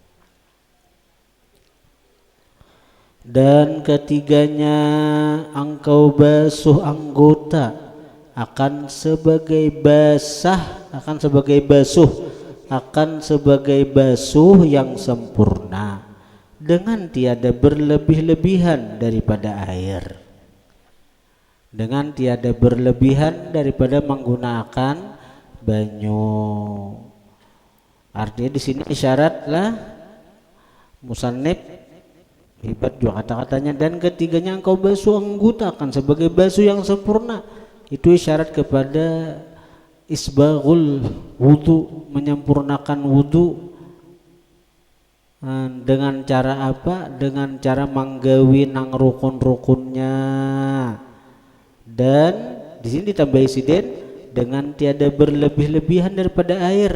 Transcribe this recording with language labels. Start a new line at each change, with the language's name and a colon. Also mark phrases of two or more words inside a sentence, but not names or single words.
Indonesian: Dan ketiganya engkau basuh anggota akan sebagai basuh yang sempurna dengan tiada berlebih-lebihan daripada air, dengan tiada berlebihan daripada menggunakan banyu. Artinya di sini isyaratlah musannif hebat juga kata-katanya, dan ketiganya engkau basuh anggota akan sebagai basuh yang sempurna. Itu isyarat kepada
Arabic: إسباغ الوضوء,
Indonesian: menyempurnakan wudu. Dengan cara apa? Dengan cara
Banjar: manggawi nang rukun-rukunnya.
Indonesian: Dan di sini ditambahi sidin dengan tiada berlebih-lebihan daripada air.